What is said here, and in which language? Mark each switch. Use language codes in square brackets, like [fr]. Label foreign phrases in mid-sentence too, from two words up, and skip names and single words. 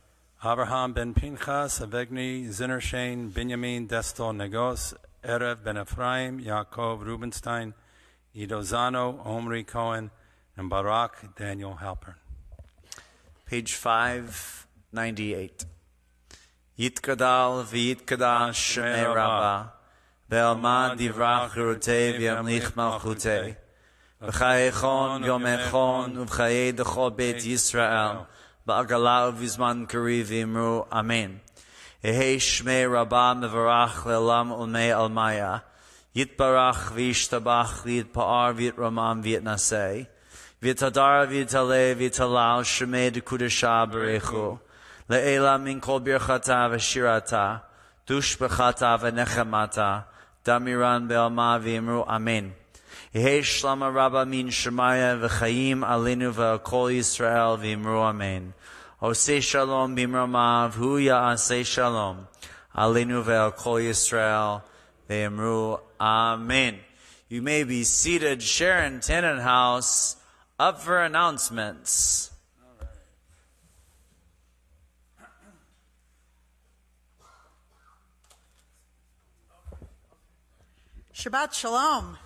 [en] Abraham ben Pinchas, Avegni, Zinnershain, Benjamin, Destel, Negos, Erev ben Ephraim, Yaakov Rubenstein, Ido Zano, Omri Cohen, and Barak Daniel Halpern. Page 598. [arc] יתגדל ויתקדש שמיה רבא בעלמא די ברא כרעותיה וימליך מלכותיה בחייכון וביומיכון ובחיי דכל בית ישראל, בעגלא ובזמן קריב ואמרו אמן. יהא שמיה רבא מברך לעלם ולעלמי עלמיא יתברך וישתבח ויתפאר ויתרומם ויתנשא ויתהדר ויתעלה ויתהלל שמיה דקודשא בריך הוא לעלא מן כל ברכתא ושירתא תשבחתא ונחמתא דאמירן בעלמא ואמרו אמן. יהא שלמא רבא מן שמיא וחיים עלינו וכל ישראל ואמרו אמן. [he] עושה שלום במרומיו הוא יעשה שלום עלינו וכל ישראל [arc] ואמרו אמן. [en] You may be seated. Sharon Tannenhouse up for announcements. [he] שבת שלום.